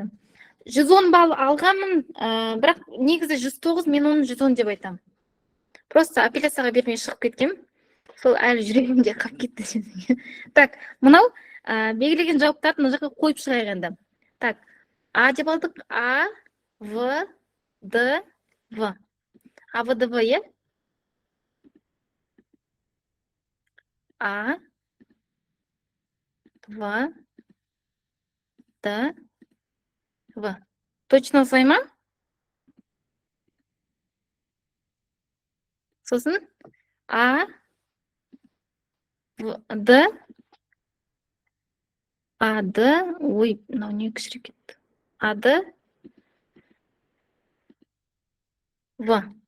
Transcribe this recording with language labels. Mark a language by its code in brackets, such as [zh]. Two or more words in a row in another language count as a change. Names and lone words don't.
[kk] 110 балл алғанмын, бірақ негізі 109, мен оны 110 деп айтам. Просто апелляцияға бермей шығып кеткем. Сол әлі жүрегімде қалып кетті. Так, мынау белгілеген жауаптарды мына жаққа қойып шығайық енді. Так, А деп алдық. А, В, Д, В. А, В, Д, В, е? А, В, Д, В. Точно осылай ма? Сосын А, В, Д, А, Д, ой, мынау не кішірек кетті. А, Д, В.